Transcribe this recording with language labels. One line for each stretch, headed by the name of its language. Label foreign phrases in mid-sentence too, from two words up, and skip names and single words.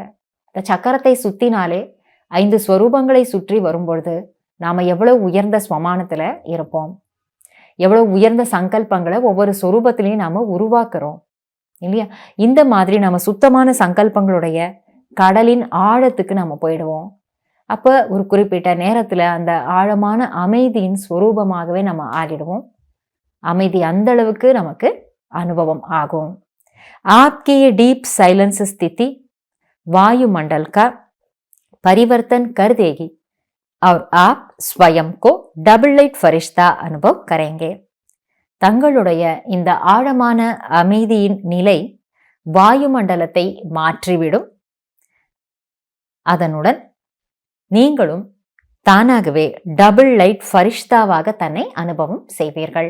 Tamil: இந்த சக்கரத்தை சுத்தினாலே 5 ஸ்வரூபங்களை சுற்றி வரும்பொழுது நாம எவ்வளவு உயர்ந்த ஸ்வமானத்துல இருப்போம், எவ்வளவு உயர்ந்த சங்கல்பங்களை ஒவ்வொரு ஸ்வரூபத்திலையும் நாம உருவாக்குறோம் இல்லையா? இந்த மாதிரி நம்ம சுத்தமான சங்கல்பங்களுடைய கடலின் ஆழத்துக்கு நம்ம போயிடுவோம். அப்ப ஒரு குறிப்பிட்ட நேரத்துல அந்த ஆழமான அமைதியின் ஸ்வரூபமாகவே நம்ம ஆகிடுவோம். அமைதி அந்த அளவுக்கு நமக்கு அனுபவம் ஆகும்.
Hindi: आपकी ये
English: deep silence
Hindi: स्थिति वायुमंडल का परिवर्तन कर देगी और आप स्वयं को
English: double light
Hindi: फरिश्ता अनुभव करेंगे.
Tamil: தங்களுடைய இந்த ஆழமான அமைதியின் நிலை வாயுமண்டலத்தை மாற்றிவிடும். அதனுடன் நீங்களும் தானாகவே
English: double light
Tamil: ஃபரிஷ்தாவாக தன்னை அனுபவம் செய்வீர்கள்.